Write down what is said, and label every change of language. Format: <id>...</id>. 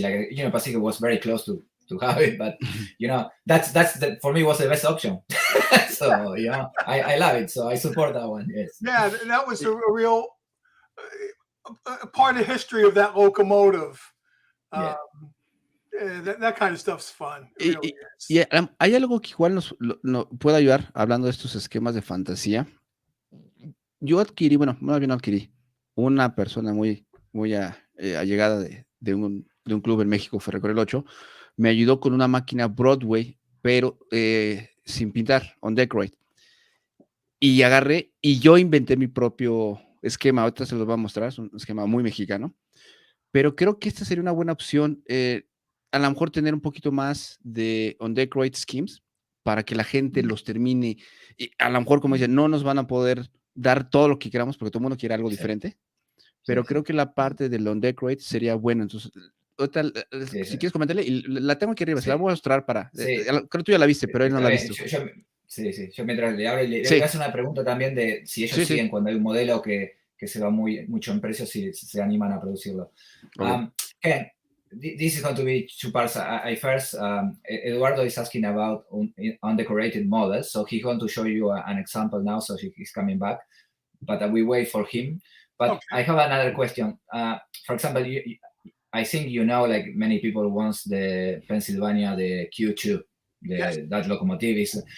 <en>Like Union Pacific was very close to have it, but you know that's for me was the best option. So you know I love it. So I support that one. Yes. Yeah, that was a real part of history of that locomotive. Yeah. That kind of stuff's fun. It really is.</en> <es>Y hay algo que igual nos puede ayudar, hablando de estos esquemas de fantasía. Yo adquirí, bueno, más bien no adquirí, una persona muy allegada de un club en México, Ferrocarril 8, me ayudó con una máquina Broadway, pero sin pintar, on decorate. Y agarré y yo inventé mi propio esquema. Ahorita se los voy a mostrar, es un esquema muy mexicano, pero creo que esta sería una buena opción. A lo mejor tener un poquito más de on decorate schemes para que la gente los termine. Y a lo mejor, como dicen, no nos van a poder dar todo lo que queramos porque todo el mundo quiere algo diferente, pero creo que la parte del on decorate sería buena. Entonces, ahorita, si quieres comentarle, y la tengo aquí arriba, se la voy a mostrar para. Creo que tú ya la viste, pero él no la ha visto. Yo mientras le hablo, le voy a hacer una pregunta también de si ellos siguen cuando hay un modelo que se va mucho en precio, si se animan a producirlo.</es> <en>Ken, this is going to be two parts. I first, Eduardo is asking about undecorated models, so he's going to show you an example now, so he's coming back, but we wait for him. But I have another question. For example, I think you know, like many people wants the Pennsylvania, the Q2, that locomotive is.</en>